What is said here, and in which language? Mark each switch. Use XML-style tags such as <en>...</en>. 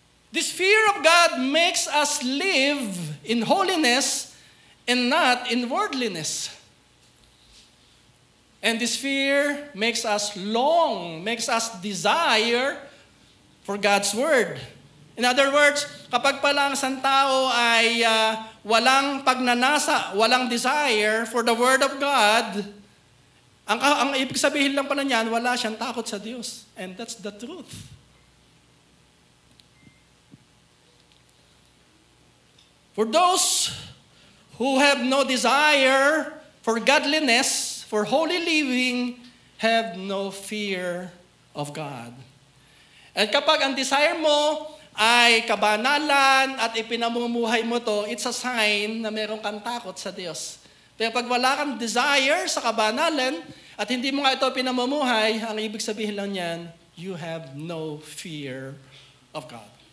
<en>This fear of God makes us live in holiness and not in worldliness. And this fear makes us long, makes us desire for God's Word.</en> <tl>In other words, kapag pala ang isang tao ay walang pagnanasa, walang</tl> <en>desire for the Word of God,</en> <tl>ang ibig sabihin lang pala niyan, wala siyang takot sa Diyos.</tl> <en>And that's the truth. For those who have no desire for godliness, for holy living, have no fear of God.</en> <tl>At kapag ang desire mo ay kabanalan at ipinamumuhay mo to,</tl> <en>it's a sign</en> <tl>na meron kang takot sa Diyos. Pero pag wala kang desire sa kabanalan at hindi mo nga ito pinamumuhay, ang ibig sabihin lang niyan,</tl> <en>you have no fear of God.</en>